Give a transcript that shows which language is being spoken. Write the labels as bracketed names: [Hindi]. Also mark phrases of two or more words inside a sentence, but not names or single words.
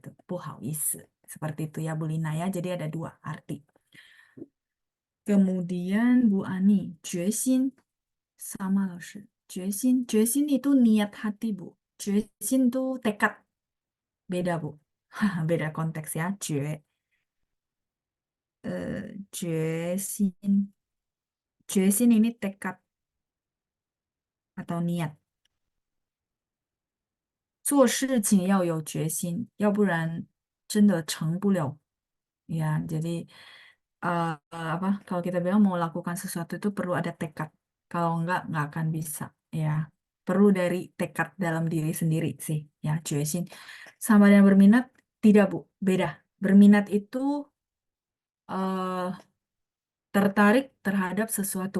[Chinese] 不好意思. [Indonesian] Seperti itu ya Bu Lina ya. Jadi ada dua arti. Kemudian Bu Ani, [Chinese] 决心 sama 老师. [Indonesian] 决心 itu niat hati Bu. 决心 itu tekad. Beda Bu. Beda konteks ya. [Chinese] 决心. [Indonesian] 决心 ini tekad atau niat. [Chinese] 做事情要有决心，要不然真的成不了. [Indonesian] Ya, jadi apa? Kalau kita bilang mau lakukan sesuatu itu perlu ada tekad. Kalau nggak akan bisa. Ya, perlu dari tekad dalam diri sendiri sih. Ya, [Chinese] 决心. [Indonesian] Sama dengan berminat, tidak Bu, beda. Berminat itu eh, tertarik terhadap sesuatu.